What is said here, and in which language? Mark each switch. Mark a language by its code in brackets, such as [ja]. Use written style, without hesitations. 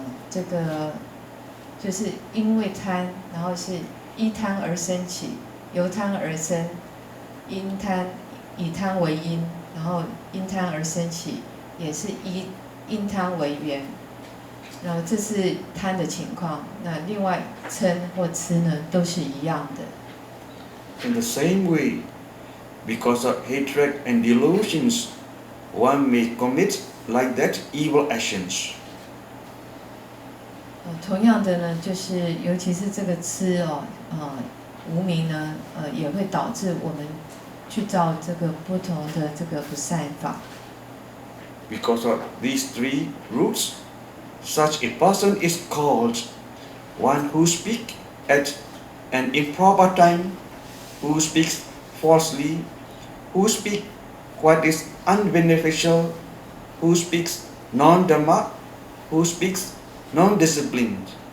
[zh] 这个就是因为贪，然后是依贪而升起，由贪而生，以贪为因，然后因贪而升起，也是因贪为缘。然后这是贪的情况，那另外嗔或痴呢，都是一样的。 [en] In the same way, because of hatred and delusions, one may commit like that evil actions. [zh] 同样的呢，就是尤其是这个痴无明呢，也会导致我们去造这个不同的这个不善法。 [en] Because of these 3 roots, such a person is called one who speaks at an improper time, who speaks falsely, who speaks what is unbeneficial, who speaks non-dhamma, who speaks non-disciplined.